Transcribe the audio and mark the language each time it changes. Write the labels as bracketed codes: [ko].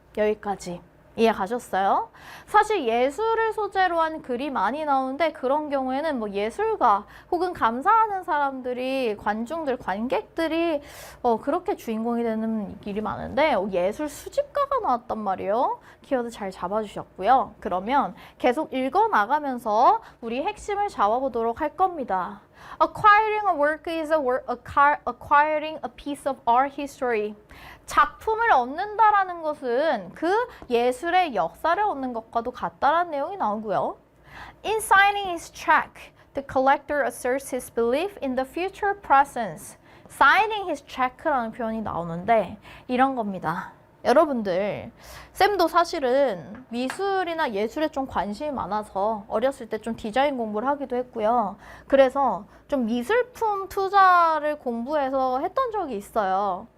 [ko] 여기까지 이해 가셨어요? 사실 예술을 소재로 한 글이 많이 나오는데 그런 경우에는 뭐 예술가 혹은 감상하는 사람들이 관중들, 관객들이 그렇게 주인공이 되는 일이 많은데 예술 수집가가 나왔단 말이에요. 키워드 잘 잡아주셨고요. 그러면 계속 읽어나가면서 우리 핵심을 잡아보도록 할 겁니다. [en] Acquiring a work is acquiring a piece of art history. [ko] 작품을 얻는다라는 것은 그 예술의 역사를 얻는 것과도 같다라는 내용이 나오고요. [en] In signing his check, the collector asserts his belief in the future presence. Signing his check [ko] 라는 표현이 나오는데 이런 겁니다. 여러분들, 쌤도 사실은 미술이나 예술에 좀 관심이 많아서 어렸을 때 좀 디자인 공부를 하기도 했고요. 그래서 좀 미술품 투자를 공부해서 했던 적이 있어요.